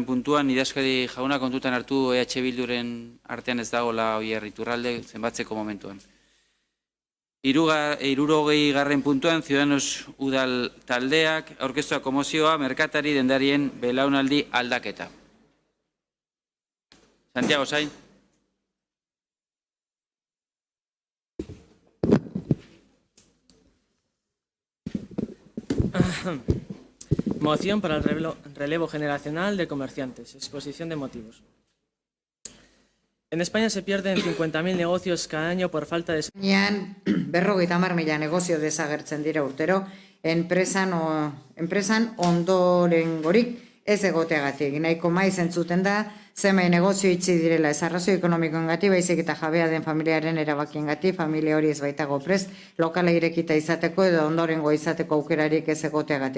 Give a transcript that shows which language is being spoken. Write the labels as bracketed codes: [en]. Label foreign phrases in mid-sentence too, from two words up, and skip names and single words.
[eu] puntuan, idazkari jauna kontutan hartu EH Bilduren artean ez dagoela Oier Iturralde zenbatzeko momentuan. 60. puntuan, Ciudadanos udal taldeak aurkeztuako mozioa merkatari dendarien belaunaldi aldaketa. Santiago Sain. [es] Moción para el relevo generacional de comerciantes. Exposición de motivos. En España se pierden 50.000 negocios cada año por falta de... [eu] 50.000 negozio desagertzen dira urtero, enpresan ondorengorik ez egoteagatik. Nahiko maiz entzuten da, zenbait negozio itxi direla ez arrazoi ekonomikoengatik, baizik eta jabea den familiaren erabakiengatik, familia hori ez baitago prest, lokala irekita izateko edo ondorengo izateko aukerarik ez egoteagatik.